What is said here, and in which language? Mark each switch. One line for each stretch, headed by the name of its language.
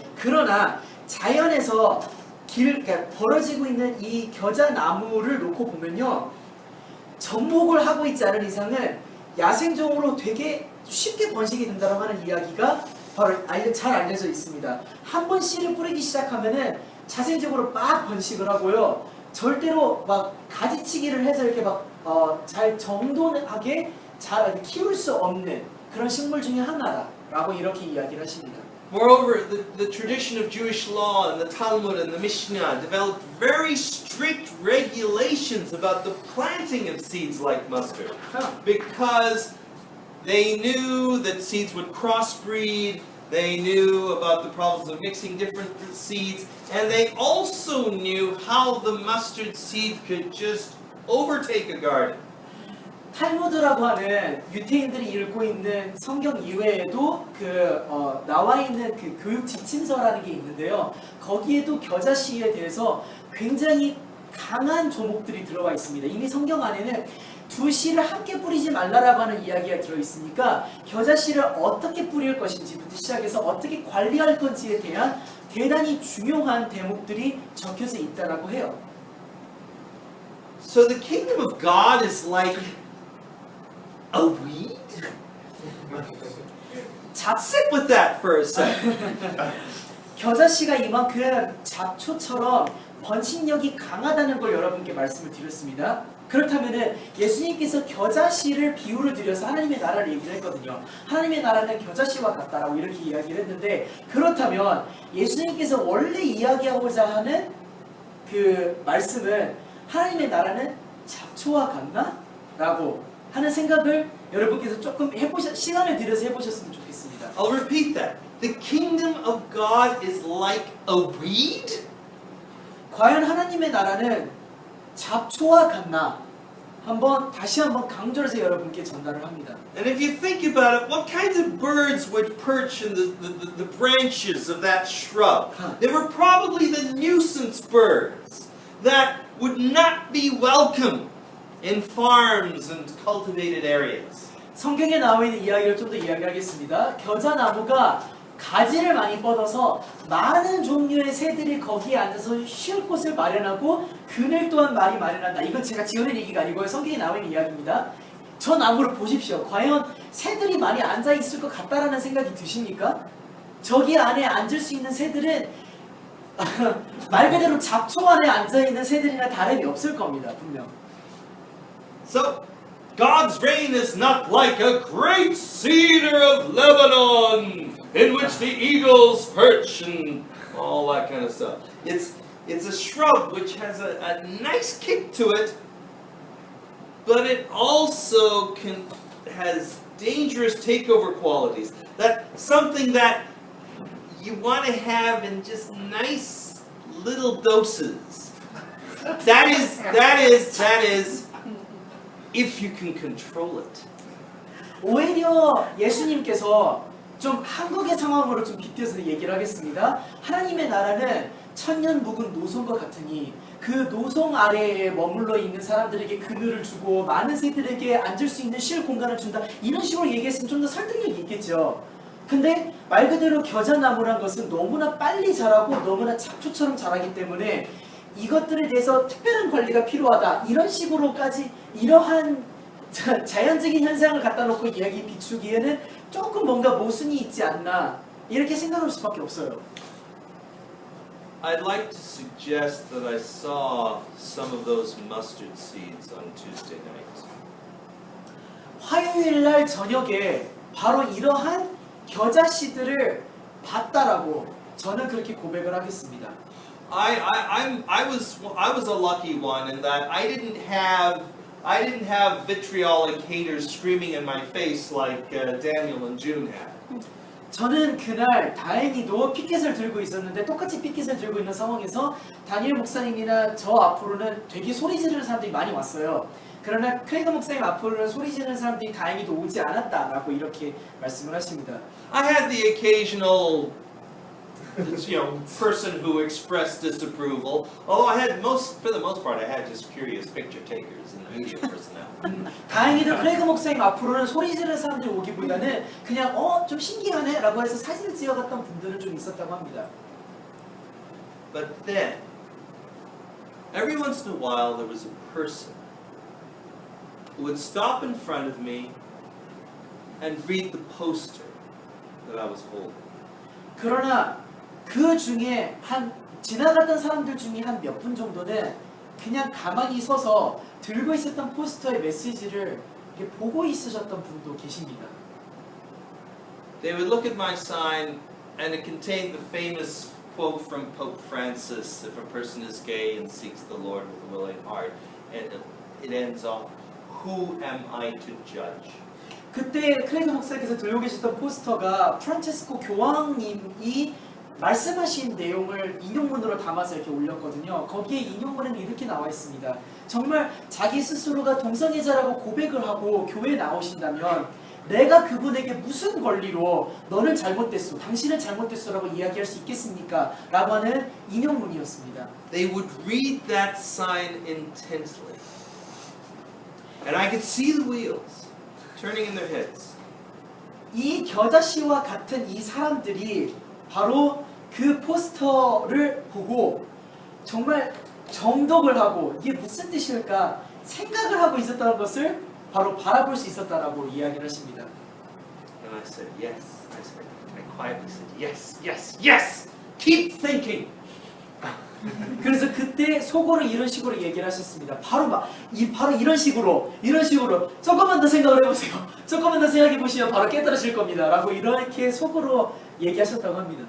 Korean: 그러나 자연에서 그러니까 벌어지고 있는 이 겨자 나무를 놓고 보면요, 접목을 하고 있지 않은 이상은 야생종으로 되게 쉽게 번식이 된다고 하는 이야기가 바로 잘 알려져 있습니다. 한 번 씨를 뿌리기 시작하면은 자생적으로 막 번식을 하고요. 절대로 막 가지치기를 해서 이렇게 막 잘 정돈하게 잘 키울 수 없는 그런 식물 중에 하나라고 이렇게 이야기를 하십니다.
English: Moreover, the tradition of Jewish law and the Talmud and the Mishnah developed very strict regulations about the planting of seeds like mustard, because they knew that seeds would crossbreed, they knew about the problems of mixing different seeds, and they also knew how the mustard seed could just overtake a garden.
Korean: 탈무드라고 하는 유태인들이 읽고 있는 성경 이외에도 나와 있는 그 교육 지침서라는 게 있는데요. 거기에도 겨자 씨에 대해서 굉장히 강한 조목들이 들어가 있습니다. 이미 성경 안에는 두 씨를 함께 뿌리지 말라라고 하는 이야기가 들어 있으니까 겨자 씨를 어떻게 뿌릴 것인지부터 시작해서 어떻게 관리할 건지에 대한 대단히 중요한 대목들이 적혀져 있다라고 해요.
English: So the kingdom of God is like a weed? Sit with that for a second.
Korean: 겨자 씨가 이만큼 잡초처럼 번식력이 강하다는 걸 여러분께 말씀을 드렸습니다. 그렇다면은 예수님께서 겨자 씨를 비유를 드려서 하나님의 나라를 얘기를 했거든요. 하나님의 나라는 겨자 씨와 같다라고 이렇게 이야기를 했는데, 그렇다면 예수님께서 원래 이야기하고자 하는 그 말씀은 하나님의 나라는 잡초와 같나? 라고 하는 생각을 여러분께서 조금 시간을 들여서 해보셨으면 좋겠습니다.
English: I'll repeat that. The kingdom of God is like a weed?
Korean: 과연 하나님의 나라는 잡초와 같나? 다시 한번 강조해서 여러분께 전달을 합니다.
English: And if you think about it, what kinds of birds would perch in the branches of that shrub? They were probably the nuisance birds that would not be welcome in farms and cultivated areas.
Korean: 성경에 나와 있는 이야기를 좀 더 이야기하겠습니다. 겨자 나무가 가지를 많이 뻗어서 많은 종류의 새들이 거기에 앉아서 쉴 곳을 마련하고 그늘 또한 많이 마련한다. 이건 제가 지어낸 얘기가 아니고요. 성경에 나와 있는 이야기입니다. 저 나무를 보십시오. 과연 새들이 많이 앉아 있을 것 같다라는 생각이 드십니까? 저기 안에 앉을 수 있는 새들은 말 그대로 잡초 안에 앉아 있는 새들이나 다름이 없을 겁니다. 분명.
English: So, God's reign is not like a great cedar of Lebanon in which the eagles perch and all that kind of stuff. It's a shrub which has a nice kick to it, but it also has dangerous takeover qualities. That's something that you want to have in just nice little doses. That is if you can control it.
Korean: 오히려 예수님께서 좀 한국의 상황으로 좀 빗대서 얘기를 하겠습니다. 하나님의 나라는 천년 묵은 노송과 같으니 그 노송 아래에 머물러 있는 사람들에게 그늘을 주고 많은 새들에게 앉을 수 있는 쉴 공간을 준다. 이런 식으로 얘기했으면 좀 더 설득력이 있겠죠. 근데 말 그대로 겨자나무란 것은 너무나 빨리 자라고 너무나 잡초처럼 자라기 때문에 이것들에 대해서 특별한 관리가 필요하다. 이런 식으로까지 이러한 자연적인 현상을 갖다 놓고 이야기 비추기에는 조금 뭔가 모순이 있지 않나 이렇게 생각할 수밖에 없어요.
English: I'd like to suggest that I saw some of those mustard seeds on Tuesday night.
Korean: 화요일 날 저녁에 바로 이러한 겨자 씨들을 봤다라고 저는 그렇게 고백을 하겠습니다.
English: I was a lucky one in that I didn't have vitriolic haters screaming in my face like Daniel and June had.
Korean: 저는 그날 다행히도 피켓을 들고 있었는데 똑같이 피켓을 들고 있는 상황에서 다니엘 목사님이나 저 앞으로는 되게 소리 지르는 사람들이 많이 왔어요. 그러나 크레이그 목사님 앞으로는 소리 지르는 사람들이 다행히도 오지 않았다라고 이렇게 말씀을 하십니다.
English: I had the occasional person who expressed disapproval. Although for the most part, I had just curious picture takers and media personnel.
Korean: 다행히도 크레이그 목사님 앞으로는 소리 지르는 사람들이 오기보다는 그냥 좀 신기하네 라고 해서 사진을 찍어갔던 분들은 좀 있었다고 합니다.
English: But then, every once in a while, there was a person who would stop in front of me and read the poster that I was holding.
Korean: 그러나 그 중에 지나갔던 사람들 중에 한 몇 분 정도는 그냥 가만히 서서 들고 있었던 포스터의 메시지를 이렇게 보고 있으셨던 분도 계십니다.
English: They would look at my sign and it contained the famous quote from Pope Francis, if a person is gay and seeks the Lord with a willing heart, and it ends off, who am I to judge?
Korean: 그때 크레이그 목사님께서 들고 계셨던 포스터가 프란체스코 교황님이 말씀하신 내용을 인용문으로 담아서 이렇게 올렸거든요. 거기에 인용문에는 이렇게 나와 있습니다. 정말 자기 스스로가 동성애자라고 고백을 하고 교회에 나오신다면 내가 그분에게 무슨 권리로 너는 잘못됐어, 당신은 잘못됐어라고 이야기할 수 있겠습니까? 라고 하는 인용문이었습니다.
English: They would read that sign intently. And I could see the wheels turning in their heads.
Korean: 이 겨자씨와 같은 이 사람들이 바로 그 포스터를 보고 정말 정독을 하고 이게 무슨 뜻일까 생각을 하고 있었다는 것을 바로 바라볼 수 있었다라고 이야기를 하십니다.
English: And I said, yes. I quietly said, yes, yes, yes! Keep thinking!
Korean: 그래서 그때 속으로 이런 식으로 얘기를 하셨습니다. 바로 이런 식으로 조금만 더 생각을 해보세요. 조금만 더 생각해 보시면 바로 깨달으실 겁니다. 라고 이렇게 속으로 얘기하셨다고 합니다.